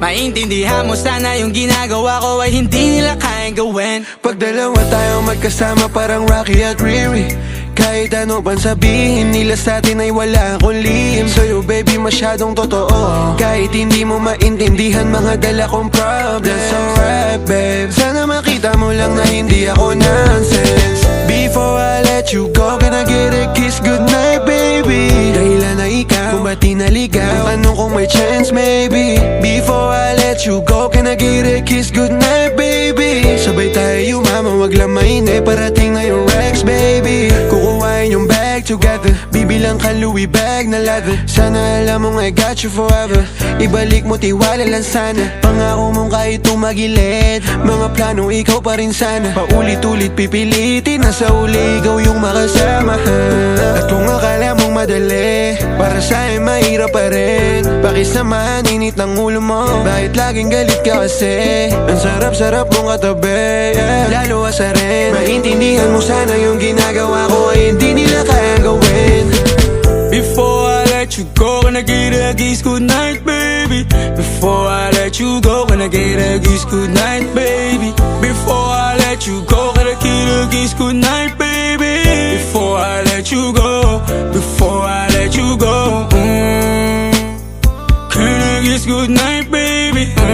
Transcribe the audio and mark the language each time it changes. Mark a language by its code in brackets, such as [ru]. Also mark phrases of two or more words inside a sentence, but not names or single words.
[tl] Maintindihan mo sana yung ginagawa ko ay hindi nila kayang gawin. Pag dalawa tayo magkasama parang Rocky at Riri, kahit ano pang sabihin nila sa'tin ay wala akong lihim. Sa'yo baby masyadong totoo, kahit hindi mo maintindihan mga dala kong problems. [en] That's alright babe, [tl] sana makita mo lang na hindi ako nonsense. [en] Before I let you go, can I get a kiss goodnight baby? [tl] Dahilan na ikaw, kung ba't di naligaw, tanong kung may [en] chance maybe. Before I let you go, can I get a kiss goodnight baby? [tl] Sabay tayo mama, wag lang mainip, parating na yung Rex baby. Kukuhain yung [en] bag together, [tl] bibilang ka Louis bag na leather. Sana alam mong [en] I got you forever, [tl] ibalik mo tiwala lang sana. Pangako mong kahit tumagilid, mga plano ikaw pa rin sana. Paulit-ulit pipilitin na sa uli ikaw yung makasama. At kung akala mong madali, para sa'yo mahirap pa rin. Pakisamahan init ng ulo mo, bakit laging galit ka kasi? Ang sarap-sarap mong katabi, yeah. Lalo asa rin, maintindihan mo sana yung ginagawa ko ay hindi nila kayang gawin. [en] Before I let you go, can I get a kiss goodnight, baby? Before I let you go, can I get a kiss goodnight, baby? Before I let you go, can I get a kiss goodnight, baby? Before I let you go, before I let you go, can I kiss goodnight, baby?